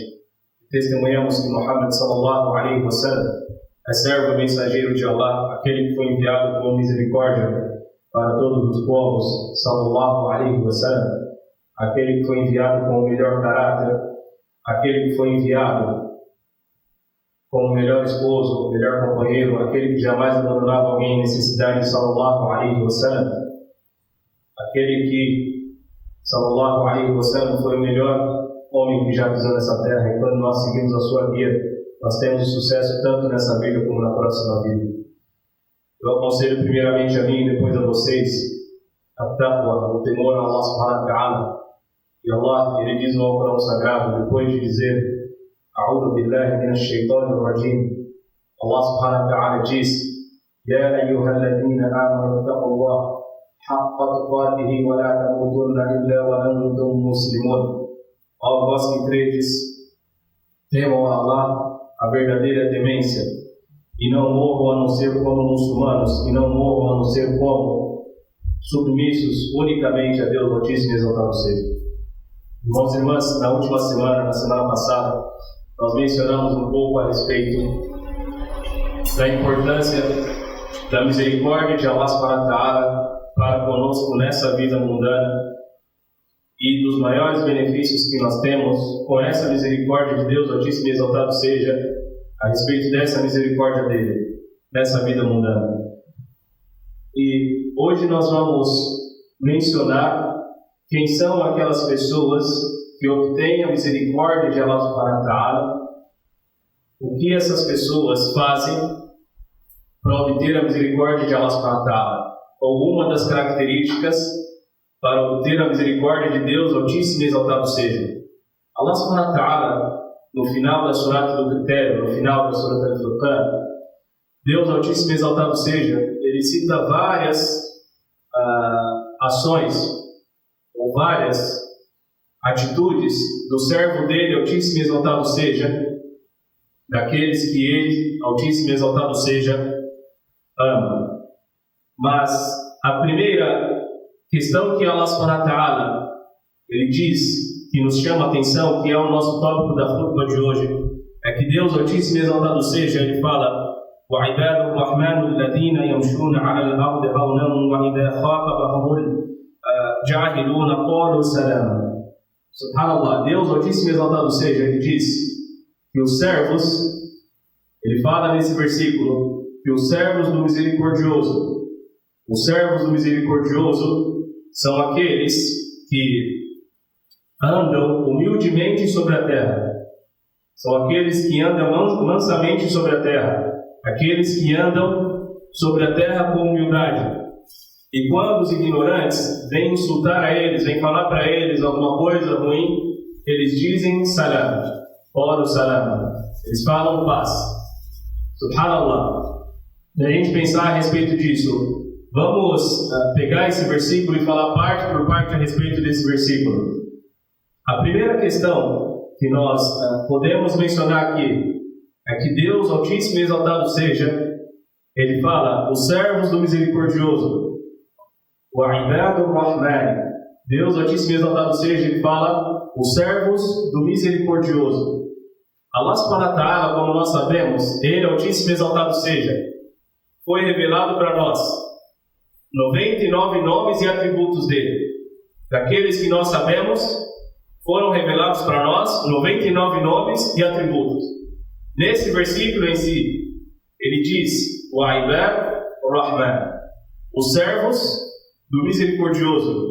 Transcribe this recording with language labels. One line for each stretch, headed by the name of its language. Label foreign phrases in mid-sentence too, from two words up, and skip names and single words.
Portuguese: Testemunhamos que Muhammad
Arabic: صلى الله عليه وسلم
Portuguese: é servo e mensageiro de Allah, aquele que foi enviado com misericórdia para todos os povos,
Arabic: صلى الله عليه وسلم,
Portuguese: aquele que foi enviado com o melhor caráter, aquele que foi enviado como o melhor esposo, o melhor companheiro, aquele que jamais abandonava alguém em necessidade,
Arabic: صلى الله عليه وسلم,
Portuguese: aquele que,
Arabic: صلى الله عليه وسلم,
Portuguese: foi o melhor homem que já pisou nessa terra, e quando nós seguimos a sua guia, nós temos sucesso tanto nessa vida como na próxima vida. Eu aconselho primeiramente a mim e depois a vocês a taqwa, o temor a Allah
Arabic: سبحانه وتعالى.
Portuguese: E Allah, ele diz no Alcorão Sagrado, depois de dizer
Arabic: أعوذ بالله من الشيطان الرجيم، الله سبحانه وتعالى diz يا أيها الذين آمنوا اتقوا الله حق تقاته ولا تموتن إلا وأنتم مسلمون.
Portuguese: Ó vós que credes, temam a Allah a verdadeira temência e não morram a não ser como muçulmanos e não morram a não ser como submissos unicamente a Deus Altíssimo e exaltado seja. Irmãos e irmãs, na última semana, na semana passada, nós mencionamos um pouco a respeito da importância da misericórdia de Allah
Arabic: سبحانه وتعالى
Portuguese: para conosco nessa vida mundana e dos maiores benefícios que nós temos com essa misericórdia de Deus Altíssimo e exaltado seja a respeito dessa misericórdia dele nessa vida mundana. E hoje nós vamos mencionar quem são aquelas pessoas que obtêm a misericórdia de Allah
Arabic: سبحانه وتعالى,
Portuguese: o que essas pessoas fazem para obter a misericórdia de Allah
Arabic: سبحانه وتعالى,
Portuguese: alguma das características para obter a misericórdia de Deus Altíssimo e exaltado seja.
Arabic: الله سبحانه وتعالى,
Portuguese: no final da surata do critério, no final da surata al-Furqan, Deus Altíssimo e exaltado seja, ele cita várias ações ou várias atitudes do servo dele, Altíssimo e exaltado seja, daqueles que ele, Altíssimo e exaltado seja, ama. Mas a primeira questão que Allah
Arabic: سبحانه وتعالى
Portuguese: ele diz, que nos chama a atenção, que é o nosso tópico da khutbah de hoje, é que Deus Altíssimo e exaltado seja, ele fala
Arabic: وَعِبَادُ الرَّحْمَنُ الَّذِينَ يَمْشُونَ عَلَى الْأَرْضِ هَوْنًا وَإِذَا خَاطَبَهُمُ الْجَاهِلُونَ قَالُوا سَلَامًا.
Portuguese: Subhanallah, Deus Altíssimo e exaltado seja, ele diz que os servos, ele fala nesse versículo, que os servos do misericordioso são aqueles que andam humildemente sobre a terra, são aqueles que andam mansamente sobre a terra, aqueles que andam sobre a terra com humildade. E quando os ignorantes vêm insultar a eles, vêm falar para eles alguma coisa ruim, eles dizem salam, ora o salam, eles falam paz. Subhanallah. Se a gente pensar a respeito disso, vamos pegar esse versículo e falar parte por parte a respeito desse versículo. A primeira questão que nós podemos mencionar aqui é que Deus Altíssimo e exaltado seja, ele fala, os servos do misericordioso, o
Arabic: عباد الرحمن,
Portuguese: Deus Altíssimo e exaltado seja, ele fala, os servos do misericordioso.
Arabic: الله سبحانه وتعالى,
Portuguese: como nós sabemos, ele Altíssimo e exaltado seja, foi revelado para nós 99 nomes e atributos dele. Daqueles que nós sabemos, foram revelados para nós 99 nomes e atributos. Nesse versículo em si, ele diz: o
Arabic: عباد الرحمن,
Portuguese: os servos do misericordioso.